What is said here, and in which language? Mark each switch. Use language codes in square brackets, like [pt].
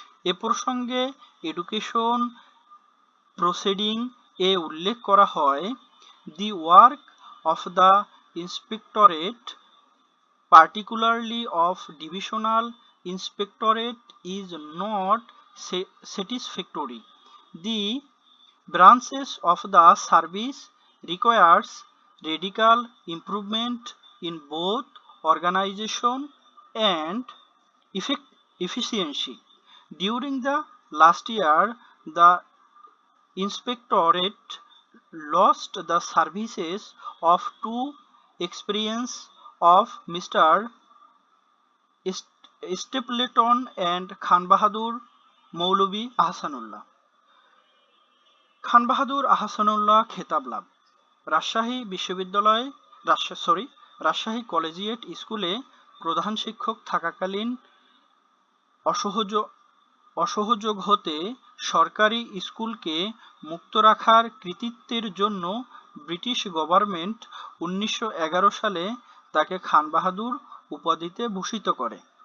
[bn] এ প্রসঙ্গে education proceeding এ উল্লেখ করা হয়, [en] The work of the inspectorate, particularly of divisional inspectorate, is not satisfactory. The branches of the service requires radical improvement in both organization and efficiency. During the last year, the inspectorate lost the services of two experienced of Mr. Stapleton and Khan Bahadur Maulvi Ahsanullah. [bn] খান বাহাদুর আহসানুল্লাহ খেতাব লাভ। রাজশাহী বিশ্ববিদ্যালয়ে Rajshahi collegiate স্কুলে প্রধান শিক্ষক থাকাকালীন অসহযোগ হতে সরকারি স্কুলকে মুক্ত রাখার কৃতিত্বের জন্য ব্রিটিশ গভর্নমেন্ট 1911 সালে তাকে খান বাহাদুর উপাধিতে ভূষিত করে।